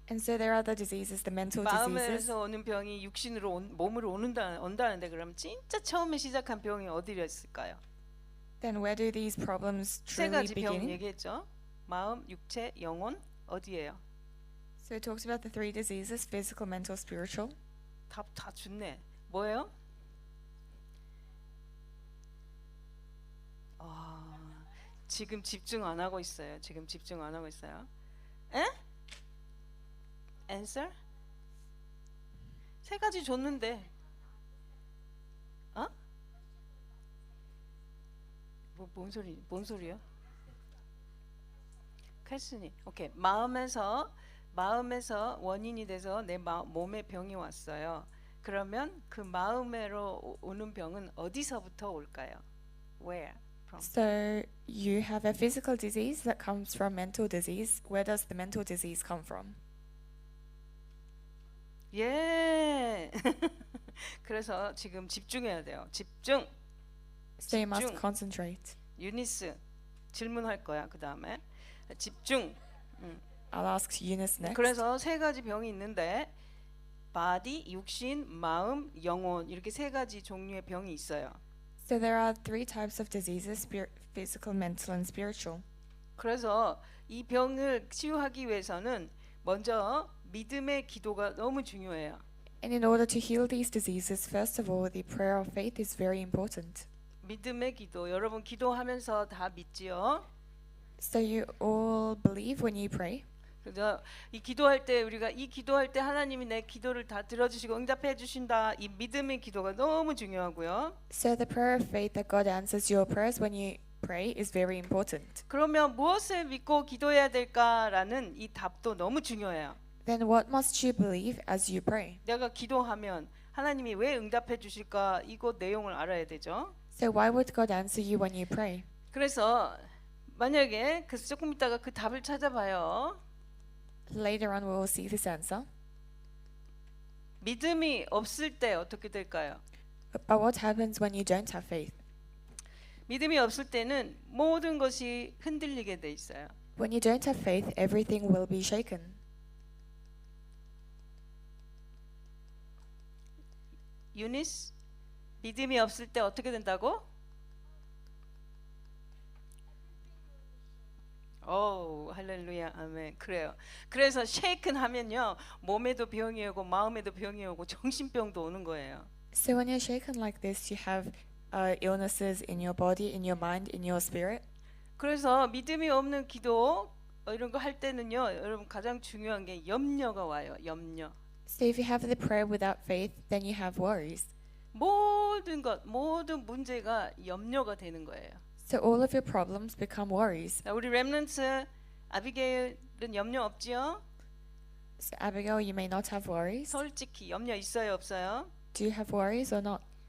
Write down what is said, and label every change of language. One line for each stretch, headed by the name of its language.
English: And so there are the diseases, the mental diseases.
Korean: 마음에서 오는 병이 육신으로 몸으로 온다는데 그럼 진짜 처음에 시작한 병이 어디였을까요?
English: Then where do these problems
Korean: 세
English: truly
Korean: 가지 병
English: begin?
Korean: 얘기했죠. 마음, 육체, 영혼 어디예요?
English: So it talks about the three diseases: physical, mental, spiritual.
Korean: 다 좋네. 뭐예요? 지금 집중 안 하고 있어요. 지금 집중 안 하고 있어요. 에? Answer? 세 가지 줬는데. 어? 뭔 소리야? 퀘스니. 오케이. 마음에서 원인이 돼서 내 몸에 병이 왔어요. 그러면 그 마음으로 오는 병은 어디서부터 올까요?
English: Where? From? So you have a physical disease that comes from mental disease. Where does the mental disease come from?
Korean: 예. 그래서 지금 집중해야 돼요. 집중.
English: So you must
Korean: 집중.
English: concentrate.
Korean: 유니스 질문할 거야. 그 다음에 집중.
English: I'll ask Eunice next.
Korean: 그래서 세 가지 병이 있는데 바디, 육신, 마음, 영혼 이렇게 세 가지 종류의 병이 있어요.
English: So there are three types of diseases: physical, mental, and spiritual.
Korean: 그래서 이 병을 치유하기 위해서는 먼저 믿음의 기도가 너무 중요해요.
English: And in order to heal these diseases, first of all, the prayer of faith is very important.
Korean: 믿음의 기도. 여러분 기도하면서 다 믿지요?
English: So you all believe when you pray.
Korean: 그래서 이 기도할 때 하나님이 내 기도를 다 들어주시고 응답해 주신다. 이 믿음의 기도가 너무 중요하고요.
English: So the prayer of faith that God answers your prayers when you pray is very important.
Korean: 그러면 무엇을 믿고 기도해야 될까라는 이 답도 너무 중요해요.
English: Then what must you believe as you pray?
Korean: 내가 기도하면 하나님이 왜 응답해 주실까? 이거 내용을 알아야 되죠.
English: So why would God answer you when you pray?
Korean: 그래서 만약에 조금 있다가 그 답을 찾아봐요.
English: Later on we will see this answer.
Korean: 믿음이 없을 때 어떻게 될까요?
English: But what happens when you don't have faith?
Korean: 믿음이 없을 때는 모든 것이 흔들리게 돼 있어요.
English: When you don't have faith, everything will be shaken.
Korean: 유니스, 믿음이 없을 때 어떻게 된다고? 오, 할렐루야, 아멘. 그래요. 그래서 쉐이큰 하면요, 몸에도 병이 오고 마음에도 병이 오고 정신병도 오는 거예요.
English: So when you're shaken like this, you have illnesses in your body, in your mind, in your spirit.
Korean: 그래서 믿음이 없는 기도 이런 거 할 때는요, 여러분 가장 중요한 게 염려가 와요. 염려.
English: So if you have the prayer without faith, then you have worries.
Korean: 모든 문제가 염려가 되는 거예요.
English: So all of your problems become worries.
Korean: 우리 렘넌트 아비게일은 염려 없지요?
English: So Abigail, you may not have worries.
Korean: 솔직히 염려 있어요, 없어요?
English: Do you have worries or not?